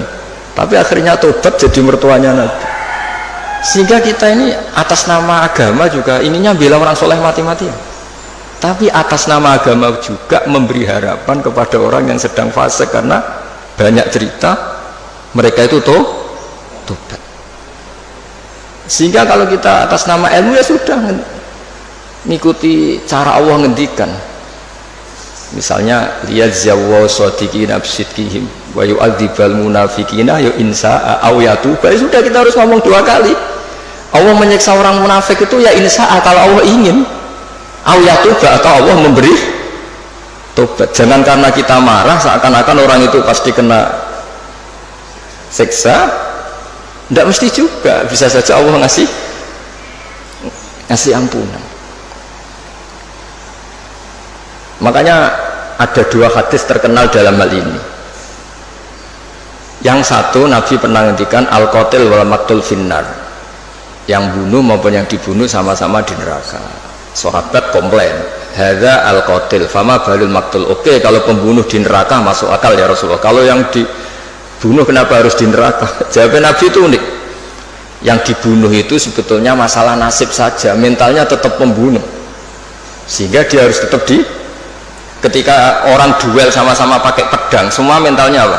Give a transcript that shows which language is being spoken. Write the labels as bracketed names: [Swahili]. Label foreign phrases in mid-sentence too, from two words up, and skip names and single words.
[Indonesian] Tapi akhirnya tobat jadi mertuanya Nabi. Sehingga kita ini atas nama agama juga ininya bela orang soleh mati-matian, tapi atas nama agama juga memberi harapan kepada orang yang sedang fasik, karena banyak cerita mereka itu tobat. Sehingga kalau kita atas nama ilmu ya sudah mengikuti cara Allah ngendikan, misalnya [Arabic] ليجزي الصادقين بصدقهم ويعذب المنافقين إن شاء أو يتوب. [Indonesian] Sudah, kita harus ngomong dua kali. Allah menyiksa orang munafik itu [Arabic] إن شاء [Indonesian] kalau Allah ingin, [Arabic] أو يتوب [Indonesian] atau Allah memberi tobat. Jangan karena kita marah seakan-akan orang itu pasti kena siksa. Tidak mesti juga, bisa saja Allah ngasih ampunan. Makanya ada dua hadis terkenal dalam hal ini. Yang satu, Nabi pernah ngendikan [Arabic] القاتل والمقتول في النار, [Indonesian] yang bunuh maupun yang dibunuh sama-sama di neraka. Sahabat komplain, [Arabic] هذا القاتل فما بال المقتول. [Indonesian] Oke, kalau pembunuh di neraka masuk akal ya Rasulullah, kalau yang dibunuh kenapa harus di neraka? Jawab Nabi itu unik. Yang dibunuh itu sebetulnya masalah nasib saja, mentalnya tetap pembunuh, sehingga dia harus tetap ketika orang duel sama-sama pakai pedang, semua mentalnya apa?